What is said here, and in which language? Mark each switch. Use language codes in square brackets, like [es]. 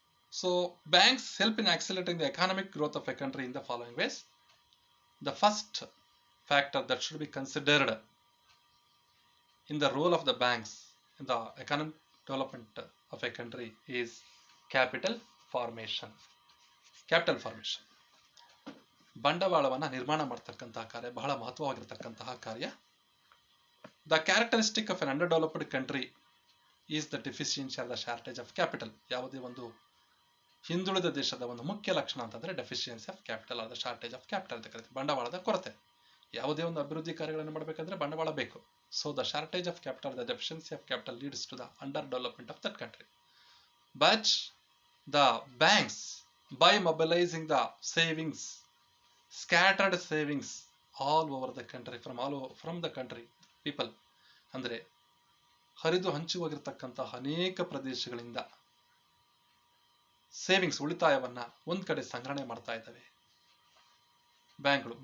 [en] So banks help in accelerating the economic growth of a country in the following ways. The first factor that should be considered in the role of the banks in the economic development of a country is capital formation. Capital formation. [kn] ಬಂಡವಾಳವನ್ನು ನಿರ್ಮಾಣ ಮಾಡತಕ್ಕಂತಹ ಕಾರ್ಯ ಬಹಳ ಮಹತ್ವವಾಗಿರತಕ್ಕಂತಹ ಕಾರ್ಯ. [en] The characteristic of an underdeveloped country is the deficiency or the shortage of capital. [kn] ಯಾವುದೇ ಒಂದು ಹಿಂದುಳಿದ ದೇಶದ ಒಂದು ಮುಖ್ಯ ಲಕ್ಷಣ ಅಂತಂದ್ರೆ [en] deficiency of capital or the shortage of capital [kn] ಅಂತ ಕರೀತೀವಿ. ಬಂಡವಾಳದ ಕೊರತೆ. ಯಾವುದೇ ಒಂದು ಅಭಿವೃದ್ಧಿ ಕಾರ್ಯಗಳನ್ನು ಮಾಡಬೇಕಂದ್ರೆ ಬಂಡವಾಳ ಬೇಕು. [en] So the shortage of capital, the deficiency of capital leads to the under development of that country. But the banks, by mobilising the savings, scattered savings all over the country, from the country people, [kn] ಅಂದರೆ ಹರಿದು ಹಂಚುವಾಗಿರತಕ್ಕಂತಹ ಅನೇಕ ಪ್ರದೇಶಗಳಿಂದ savings, ಉಳಿತಾಯವನ್ನ ಒಂದ್ ಕಡೆ ಸಂಗ್ರಹಣೆ ಮಾಡ್ತಾ ಇದ್ದಾವೆ ಬ್ಯಾಂಕ್ಗಳು.